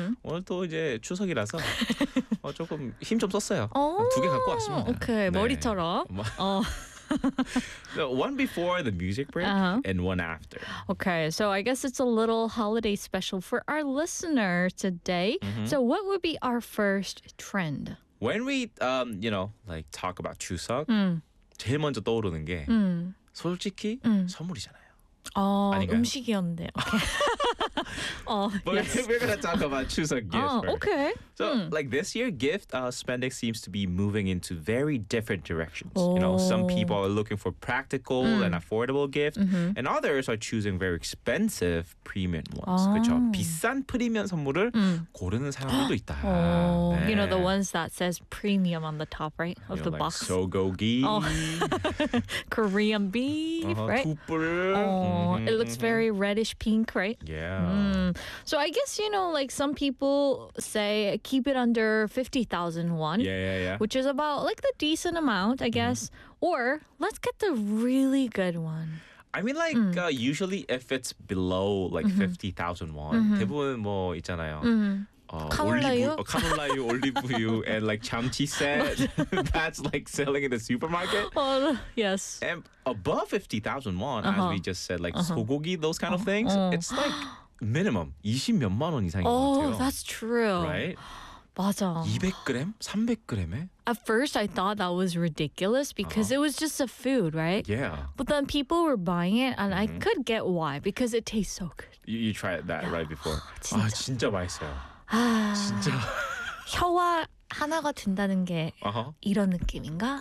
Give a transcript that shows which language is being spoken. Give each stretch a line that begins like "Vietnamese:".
Korean: 오늘 또 이제 추석이라서 조금 힘 좀 썼어요. 두 개 갖고 왔습니다.
English: Okay,
Korean: 머리처럼.
English: So one before the music break and one after. Okay, so I guess it's a little holiday special for our listener today. Mm-hmm. So what would be our first trend? When we, you know, like talk about Chuseok,
Korean: 제일 먼저 떠오르는 게 솔직히 선물이잖아요. 음식이었는데.
English: But yes. We're going to talk about Chuseok gift. Okay. So, like this year, gift spending seems to be moving into very different directions. Oh. You know, some people are looking for practical and affordable gift, and others are choosing very expensive premium ones.
Korean: 그렇죠? 비싼 프리미엄 선물을 고르는 사람들도 있다. Oh. 네.
English: You know, the ones that says premium on the top, right? Of the box.
Korean: Sogogi.
English: Korean beef, right? It looks very reddish pink, right? Yeah. So I guess, you know, like some people say keep it under 50,000 won. Yeah. Which is about like the decent amount, I guess. Mm. Or let's get the really good one. I mean, like, usually if it's below like 50,000 won,
Korean: 대부분 뭐 있잖아요.
English: Kamulayu, olive and like chamchi set. That's like selling in the supermarket. Yes. And above 50,000 won, as we just said, like sogogi, those kind of things, it's like minimum
Korean: 20 몇만 원 이상인 것 같아요.
English: Oh, that's true. Right?
Korean: 맞아. 200g? 300g에?
English: At first, I thought that was ridiculous because it was just a food, right? Yeah. But then people were buying it, and I could get why, because it tastes so good. You tried that right before.
Korean: 진짜. 진짜 맛있어요. 진짜. 혀와 하나가 된다는 게 이런 느낌인가?